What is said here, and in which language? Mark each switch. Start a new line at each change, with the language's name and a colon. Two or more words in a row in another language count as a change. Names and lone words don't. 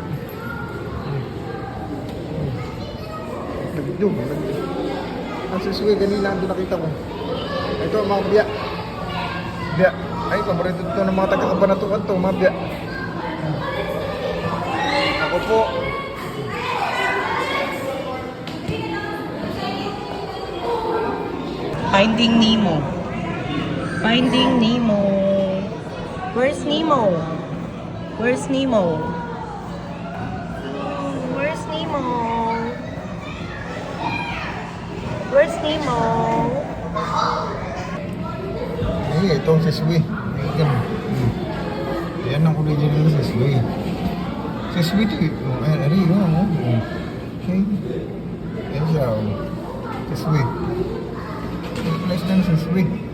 Filipino: Nagdug. Ang siswi, ganila ang nakita ko. Ito ang mga biyak. Biyak. Ay, paborito ito ng mga taga-kabanatuan to, mga biyak. Ako po. Finding Nemo.
English: Finding Nemo. Where's Nemo? Where's Nemo? Where's Nemo? Where's Nemo?
Filipino: Ay, ito ang siswi. Ayan. Yan ang original sa Siswi. Siswi ito eh. Oh, ayan, ari, oh. Okay. Yan siya, oh. Siswi. Place na ng Siswi.